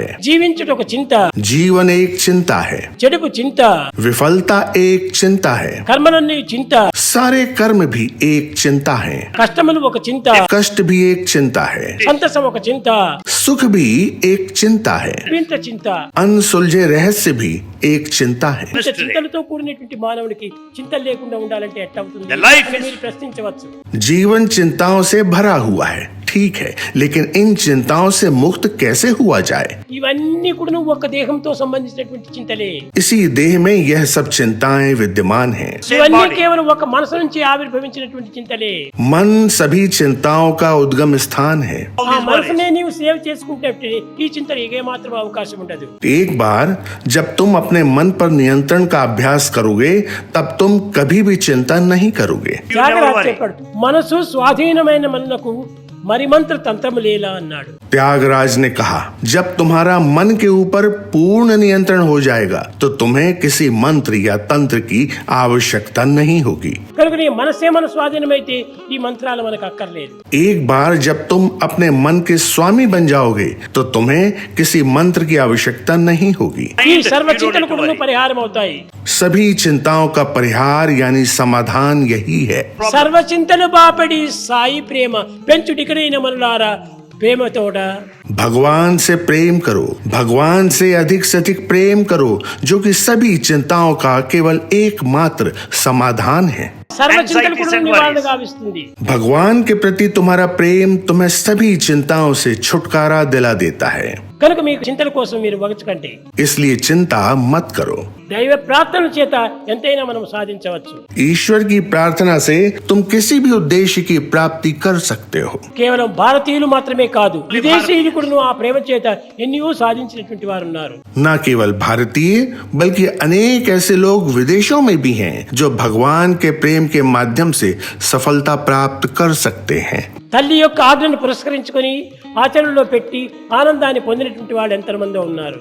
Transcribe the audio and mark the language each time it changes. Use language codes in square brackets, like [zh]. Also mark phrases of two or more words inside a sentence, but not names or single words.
[te] జీవించుట ఒక చింత, [hi] जीवन एक चिंता है. [te] చెడుపు చింత, [hi] विफलता एक चिंता है. [te] కర్మలన్నీ చింత, [hi] सारे कर्म भी एक चिंता हैं। [te] కష్టములు ఒక చింత, [hi] कष्ट भी एक चिंता है, [te] సంతసం ఒక చింత, [hi] सुख भी एक चिंता है, [te] వింత చింత. [hi] अनसुलझे रहस्य भी एक चिंता है। [te] ఇంత చింతలతో కూడినటువంటి మానవుడికి చింతలు లేకుండా ఉండాలంటే ఎట్లా అవుతుంది [en] The life [te] అని [en] is- [te] మీరు ప్రశ్నించవచ్చు. [hi] जीवन चिंताओं से भरा हुआ है, ठीक है, लेकिन इन चिंताओं से मुक्त कैसे हुआ जाए? [te] ఇవన్నీ కూడా ఒక దేహంతో సంబంధించినటువంటి చింతలే. [hi] इसी देह में यह सब चिंताएं विद्यमान हैं। [en] Same [te] ఇవన్నీ [en] body. [te] కేవలం ఒక మనసు నుంచి ఆవిర్భవించినటువంటి చింతలే. [hi] मन सभी चिंताओं का उद्गम स्थान है। [en] All [te] ఆ [en] these [te] మనసునే [en] worries. [te] నీవు సేవ్ చేసుకుంటే ఈ చింతలు ఏ మాత్రం అవకాశం ఉండదు. [hi] एक बार जब तुम अपने मन पर नियंत्रण का अभ्यास करोगे, तब तुम कभी भी चिंता नहीं करोगे। [en] You never [te] త్యాగరాజు [en] worry. [te] చెప్పాడు, మనసు స్వాధీనమైన మనకు మరిమంత్ర తంత్రము లేలా అన్నాడు. [hi] त्यागराज ने कहा, जब तुम्हारा मन के ऊपर पूर्ण नियंत्रण हो जाएगा, तो तुम्हें किसी मंत्र या तंत्र की आवश्यकता नहीं होगी। [te] కనుక నీ మనసే మన స్వాధీనమైతే ఈ మంత్రాలు మనకు అక్కర్లేదు. [hi] एक बार जब तुम अपने मन के स्वामी बन जाओगे, तो तुम्हें किसी मंत्र की आवश्यकता नहीं होगी। [te] ఈ [en] Mind, [te] సర్వ [en] you don't [te] చింతలు [en] need to [te] కూడా [en] worry. [te] పరిహారం అవుతాయి. [hi] सभी चिंताओं का परिहार यानी समाधान यही है। [te] సర్వ చింతలు బాపడి సాయి ప్రేమ పెంచుటికరైన మనులారా ప్రేమతోడ [hi] भगवान से प्रेम करो, भगवान से अधिक प्रेम करो, जो कि सभी चिंताओं का केवल एकमात्र समाधान है। [te] సర్వ చింతలు [en] Anxieties [te] కూడా [en] and [te] నివారణ [en] worries. [te] గావిస్తుంది. [hi] भगवान के प्रति तुम्हारा प्रेम तुम्हें सभी चिंताओं से छुटकारा दिला देता है। [te] కనుక మీకు చింతల కోసం మీరు వగచుకండి. [hi] इसलिए चिंता मत करो। [te] దైవ ప్రార్థన చేత ఎంతైనా మనం సాధించవచ్చు. [hi] ईश्वर की प्रार्थना से तुम किसी भी उद्देश्य की प्राप्ति कर सकते हो। [te] కేవలం భారతీయులు మాత్రమే కాదు, విదేశీయులు కూడా ఆ ప్రేమ చేత ఎన్నో సాధించినటువంటి వారు ఉన్నారు. [hi] न केवल भारतीय बल्कि अनेक ऐसे लोग विदेशों में भी हैं जो भगवान के प्रेम के माध्यम से सफलता प्राप्त कर सकते हैं। [te] తల్లి యొక్క ఆజ్ఞను పురస్కరించుకొని ఆచరణలో పెట్టి ఆనందాన్ని పొందినటువంటి వాళ్ళు ఎంతమందో ఉన్నారు.